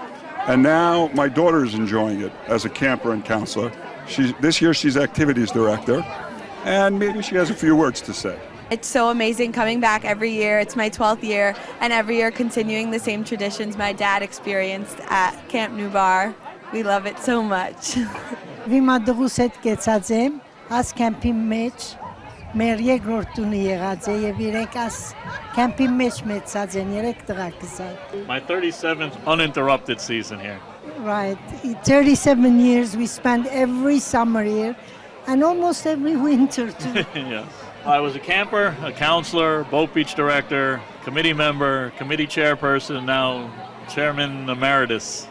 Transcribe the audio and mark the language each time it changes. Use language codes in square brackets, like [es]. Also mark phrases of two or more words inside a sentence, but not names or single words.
[en] And now my daughter is enjoying it as a camper and counselor. This year she's activities director, and maybe she has a few words to say. It's so amazing coming back every year. It's my 12th year, and every year continuing the same traditions my dad experienced at Camp Nubar. We love it so much. [hy] Մեր երկրորդ տունը եղած է եւ իրենք աս կեմպի մեջ մեծած են 3 տղա կսած. [en] My 37th uninterrupted season here. Right. 37 years we spent every summer here and almost every winter too. Yes. I was a camper, a counselor, boat beach director, committee member, committee chairperson, now chairman emeritus.